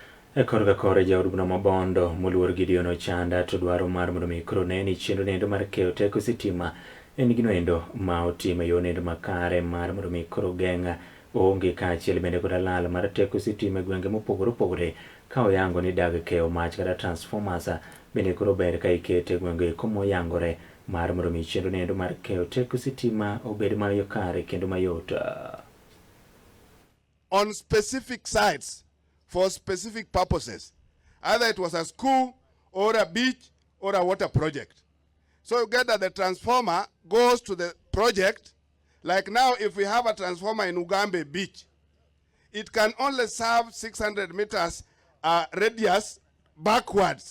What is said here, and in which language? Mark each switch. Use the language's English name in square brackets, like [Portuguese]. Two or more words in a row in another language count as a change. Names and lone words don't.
[Luo (Kenya and Tanzania)] Korga kore jaurubno mabondo moluor Gideon Ochanda to dwaro mar mondo mi koro neni chenro nendo mar Keyo Teko Stima en gino endo ma otimo yo nendo makare mar mondo mi koro geng'a onge kaachiel bende koda lal mar teko sitima e gwenge mopogore opogore ka oyango ni dag keyo mach kata transformers bende koro ber ka ikete gwenge komoyangore mar mondo mi chenro nendo mar Keyo Teko Sitima obed mayokare kendo mayot. [English] On specific sites for specific purposes. Either it was a school or a beach or a water project. So you get that the transformer goes to the project. Like now, if we have a transformer in Ugambe Beach, it can only serve 600 meters radius backwards.